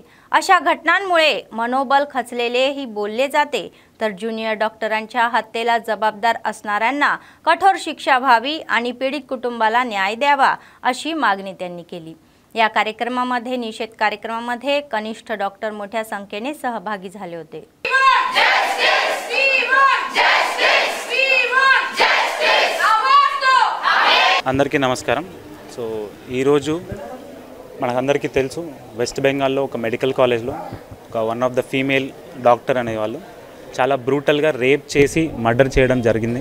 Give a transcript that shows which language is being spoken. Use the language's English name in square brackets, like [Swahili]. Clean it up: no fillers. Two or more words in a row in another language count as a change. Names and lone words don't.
[Marathi] अशा घटनांमुळे मनोबल खचलेलेही बोलले जाते. तर ज्युनियर डॉक्टरांच्या हत्येला जबाबदार असणाऱ्यांना कठोर शिक्षा व्हावी आणि पीडित कुटुंबाला न्याय द्यावा अशी मागणी त्यांनी केली. या कार्यक्रमामध्ये निषेध कार्यक्रमामध्ये कनिष्ठ डॉक्टर मोठ्या संख्येने सहभागी झाले होते. [Telugu] అందరికీ నమస్కారం. సో ఈరోజు మనకందరికీ తెలుసు, వెస్ట్ బెంగాల్లో ఒక [English] medical college [Telugu] ఒక [English] one of the female doctor [Telugu] అనేవాళ్ళు చాలా [English] brutally rape [Telugu] చేసి మర్డర్ చేయడం జరిగింది.